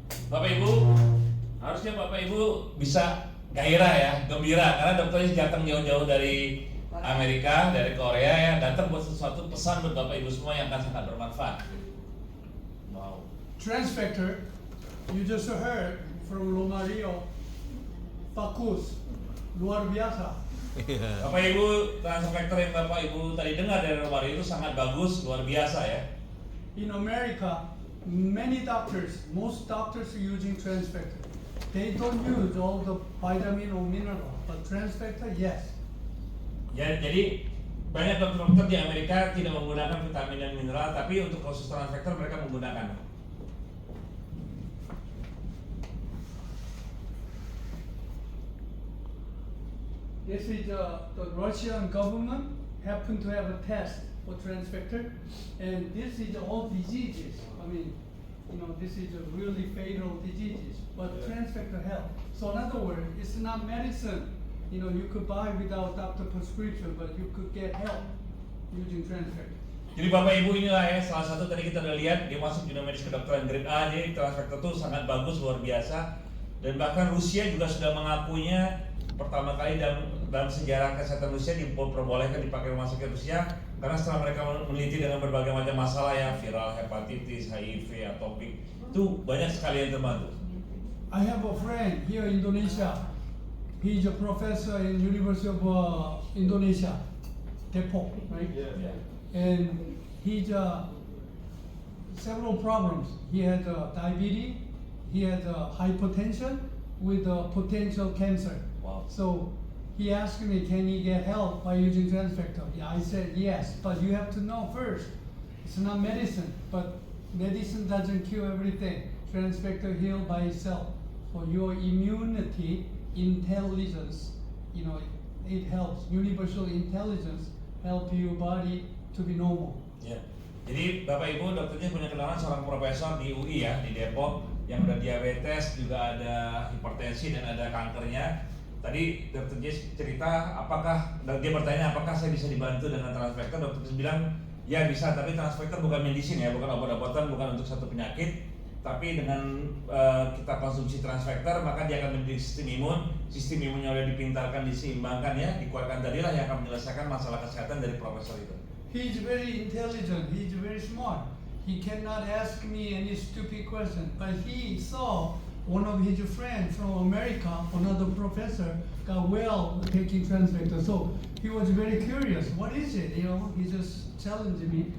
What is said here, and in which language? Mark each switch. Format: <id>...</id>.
<id>Bapak Ibu, harusnya Bapak Ibu bisa gairah ya, gembira karena dokternya datang jauh-jauh dari Amerika, dari Korea ya, datang buat sesuatu pesan buat Bapak Ibu semua yang akan sangat bermanfaat.</id> <en>Wow. Transfector, you just heard from Romario,</en> <id>bagus, luar biasa. Bapak Ibu, transfector yang Bapak Ibu tadi dengar dari Romario itu sangat bagus, luar biasa ya.</id> <en>In America, many doctors, most doctors are using transfector. They don't use all the vitamin or mineral, but transfector, yes.</en> <id>Ya, jadi banyak dokter-dokter di Amerika tidak menggunakan vitamin dan mineral, tapi untuk khusus transfector mereka menggunakan.</id> <en>This is the Russian government happen to have a test for transfector, and this is all diseases. I mean, this is a really fatal diseases, but transfector help. So in other words, it's not medicine. You could buy without doctor prescription, but you could get help using transfector.</en> <id>Jadi Bapak Ibu inilah ya salah satu tadi kita udah lihat dia masuk jurnal medis kedokteran grade A. Jadi transfector itu sangat bagus, luar biasa, dan bahkan Rusia juga sudah mengakuinya pertama kali dalam sejarah kesehatan Rusia diperbolehkan dipakai rumah sakit Rusia karena setelah mereka meneliti dengan berbagai macam masalah ya, viral hepatitis, HIV, atopik, itu banyak sekali yang terbantu.</id> <en>I have a friend here in Indonesia. He's a professor in University of Indonesia, Depok, right? Yeah. And he's several problems. He had diabetes, he had hypertension with potential cancer. Wow. So he asked me, can he get help by using transfector? I said yes, but you have to know first, it's not medicine, but medicine doesn't cure everything. Transfector heal by itself. For your immunity, intelligence, it helps. Universal intelligence help your body to be normal.</en> <id>Ya. Jadi Bapak Ibu dokternya punya kenalan seorang profesor di UI ya, di Depok yang udah diabetes, juga ada hipertensi dan ada kankernya. Tadi dokter Jess cerita dia bertanya apakah saya bisa dibantu dengan transfector. Dokter Jess bilang ya bisa, tapi transfector bukan medicine ya, bukan obat-obatan, bukan untuk satu penyakit. Tapi dengan kita konsumsi transfector maka dia akan menjadi sistem imunnya udah dipintarkan, diseimbangkan ya, dikuatkan tadilah yang akan menyelesaikan masalah kesehatan dari profesor itu.</id> <en>He's very intelligent, he's very smart. He cannot ask me any stupid question, but he saw one of his friends from America, another professor, got well taking transfector. So he was very curious. What is it? He just challenged me.</en>